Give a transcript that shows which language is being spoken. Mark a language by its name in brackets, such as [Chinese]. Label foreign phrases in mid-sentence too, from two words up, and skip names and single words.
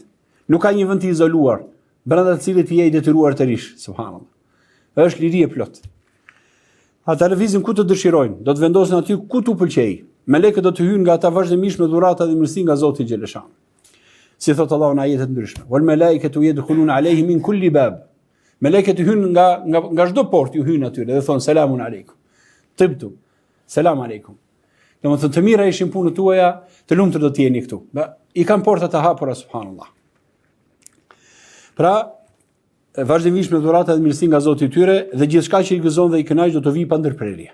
[Albanian] Nuk ka një vend të izoluar, brenda të cilit je i detyruar të rish, subhanallahu. Është liri e plot. Ata lëvizin ku të dëshirojnë, do të vendosen aty ku t'u pëlqejë. Melekët do të hyjnë nga ata vazhdimisht me dhurata dhe mirësi nga Zoti xhaleshan. Si thot Allahu në ajete të ndryshme, [Arabic] والملائكة يدخلون عليهم من كل باب. [Albanian] Melekët hyjnë nga çdo portë, ju hyjnë aty dhe thon [Arabic] سلام عليكم. طبتم. سلام عليكم. [Albanian] Domethënë të mira ishin punët tuaja, të lumtur do të jeni këtu. I kanë portat e hapura subhanallahu. Pra, vazhdimisht me dhurata dhe mirësi nga Zoti i tyre dhe gjithçka që i gëzon dhe i kënaq do të vijë pa ndërprerje.